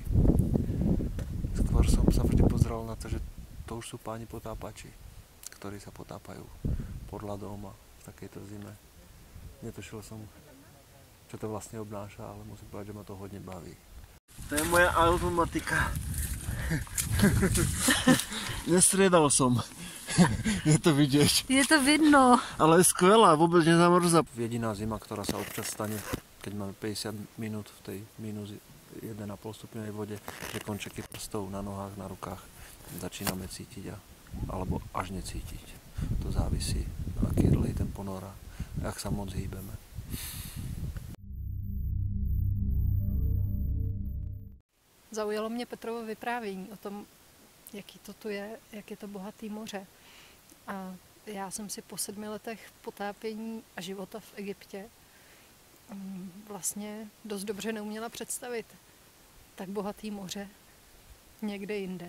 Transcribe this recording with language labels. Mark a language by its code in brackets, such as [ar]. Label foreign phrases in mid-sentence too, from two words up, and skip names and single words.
[sk] Skôr som sa vždy pozeral na to, že to už sú páni potápači, ktorí sa potápajú pod ľadom a v takejto zime. Netušil som, čo to vlastne obnáša, ale musím povedať, že ma to hodne baví. To je moja automatika. Nestriedal som. [cs] Je to vidět. [sk] Je to vidno. [cs] Ale je skvělá, vůbec nezamrzá. Jediná zima, která se občas stane, [sk] keď máme 50 minut v tej minus 1,5 stupňovej vode, že končeky prstov na nohách, na rukách začínáme cítiť alebo až necítiť. To závisí, aký je dlhý ten ponor a jak sa moc hýbeme. [cs] Zaujalo mě Petrovo vyprávění o tom, jaký to tu je, jak je to bohatý moře. A já jsem si po 7 letech potápění a života v Egyptě vlastně dost dobře neuměla představit tak bohatý moře někde jinde.